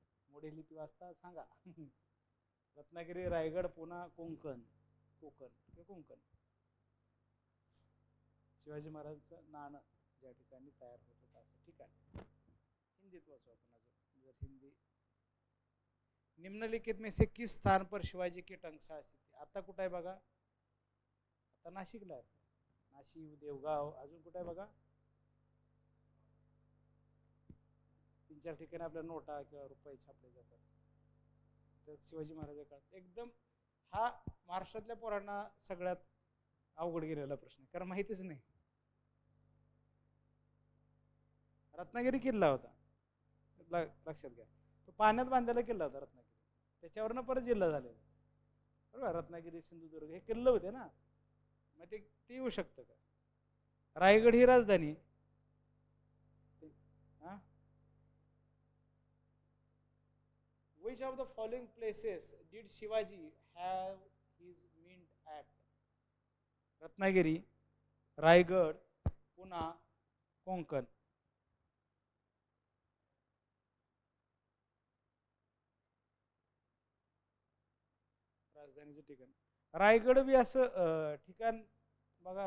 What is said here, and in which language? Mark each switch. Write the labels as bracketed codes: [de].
[mr] मोठी लिपी वाचता सांगा. रत्नागिरी, रायगड, पुणा, कोकण. कोकण. शिवाजी महाराजांचं नाणं ज्या ठिकाणी तयार होत होतं असं ठिकाण. हिंदीत वाचू आपण अजून जर हिंदी. [hi] निम्नलिखित में से किस स्थान पर शिवाजी की टंकसाळ स्थित? [mr] आता कुठं आहे बघा? आता नाशिकला आहे. नाशिक, देवगाव, अजून कुठं आहे बघा? 3-4 ठिकाणी आपल्या नोटा किंवा रुपये छापले जातात. तर शिवाजी महाराज काळात एकदम हा महाराष्ट्रातल्या पोरांना सगळ्यात अवघड गेलेला प्रश्न, कारण माहितीच नाही. रत्नागिरी किल्ला होता, लक्षात घ्या. तो पाण्यात बांधलेला किल्ला होता रत्नागिरी, त्याच्यावरनं परत जिल्हा झालेला बरोबर. रत्नागिरी, सिंधुदुर्ग हे किल्ले होते ना, मग ते येऊ शकतं का? रायगड ही राजधानी. [en] Which of the following places did Shivaji have his mint at? [mr] Ratnagiri, Raigad, Pune, Konkan. राजधानीचं ठिकाण रायगड बी असं ठिकाण बघा.